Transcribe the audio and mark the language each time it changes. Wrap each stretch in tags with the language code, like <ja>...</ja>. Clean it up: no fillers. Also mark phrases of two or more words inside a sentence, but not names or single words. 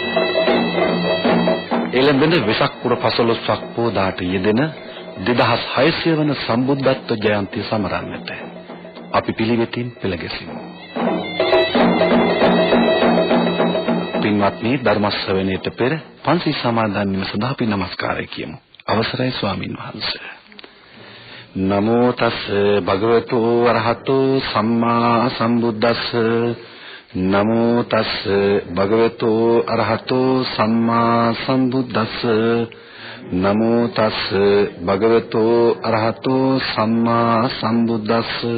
<si>එළඹෙන වෙසක් පුර 15ක් පෝදාට යෙදෙන 2600 වන සම්බුද්ධත්ව ජයන්තිය සමරන්නට අපි පිළිවෙතින් පෙළ ගැසෙමු. පින්වත්නි, ධර්ම ශ්‍රවණයට පෙර පන්සල් සමාදන් වීම සඳහා අපි নমස්කාරය කියමු. අවසරයි ස්වාමින් වහන්සේ.</si> <pi>නමෝ තස් භගවතු අරහතෝ සම්මා සම්බුද්දස්ස. නමෝ තස් භගවතු අරහතෝ සම්මා සම්බුද්දස්ස. නමෝ තස් භගවතු අරහතෝ සම්මා සම්බුද්දස්ස.</pi>